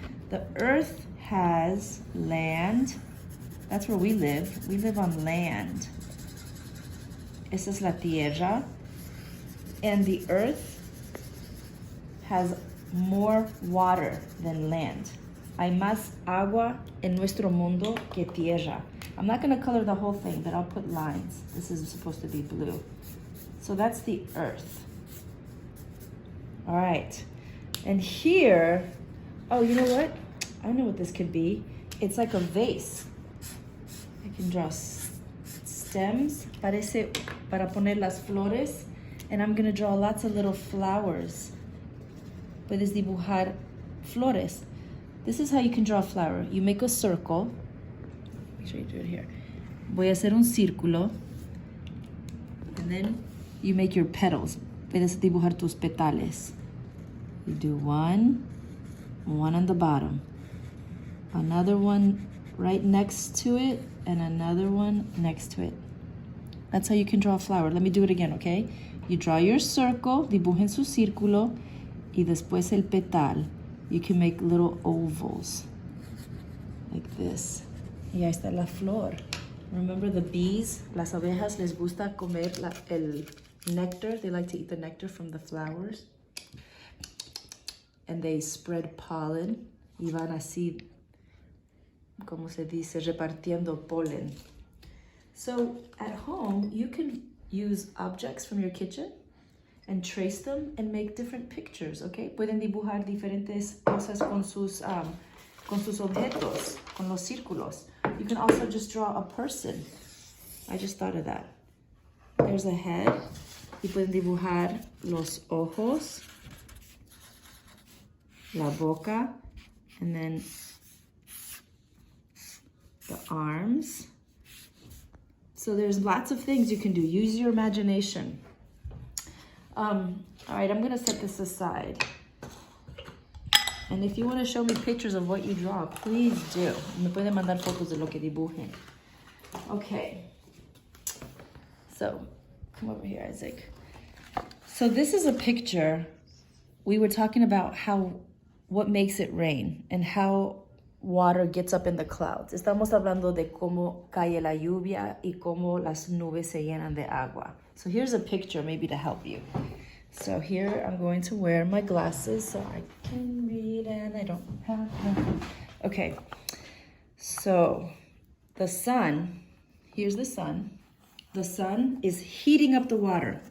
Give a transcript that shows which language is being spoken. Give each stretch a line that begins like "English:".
English: The earth has land. That's where we live. We live on land.
Spanish: Esa es la tierra.
English: And the earth has more water than land.
Spanish: Hay más agua en nuestro mundo que tierra.
English: I'm not going to color the whole thing, but I'll put lines. This is supposed to be blue. So that's the earth. All right. And here, oh, you know what? I know what this could be. It's like a vase. I can draw stems.
Spanish: Parece para poner las flores.
English: And I'm going to draw lots of little flowers.
Spanish: Puedes dibujar flores.
English: This is how you can draw a flower. You make a circle. Make sure you do it here.
Spanish: Voy a hacer un círculo.
English: And then you make your petals.
Spanish: Puedes dibujar tus petales.
English: You do one on the bottom. Another one right next to it, and another one next to it. That's how you can draw a flower. Let me do it again, okay? You draw your circle,
Spanish: dibujen su círculo, y después el petal.
English: You can make little ovals, like this.
Spanish: Y ahí está la flor.
English: Remember the bees?
Spanish: Las abejas les gusta comer el nectar.
English: They like to eat the nectar from the flowers. And they spread pollen.
Spanish: Y van así, como se dice, repartiendo polen.
English: So at home, you can use objects from your kitchen and trace them and make different pictures, okay?
Spanish: Pueden dibujar diferentes cosas con sus objetos, con los círculos.
English: You can also just draw a person. I just thought of that. There's a head.
Spanish: Y pueden dibujar los ojos, la boca,
English: and then the arms. So there's lots of things you can do. Use your imagination. All right, I'm gonna set this aside. And if you want to show me pictures of what you draw, please do.
Spanish: Me pueden mandar fotos de lo que dibujen.
English: Okay. So, come over here, Isaac. So this is a picture. We were talking about what makes it rain and how water gets up in the clouds.
Spanish: Estamos hablando de cómo cae la lluvia y cómo las nubes se llenan de agua.
English: So here's a picture maybe to help you. So here I'm going to wear my glasses so I can read, and I don't have them. Okay, so the sun, here's the sun. The sun is heating up the water.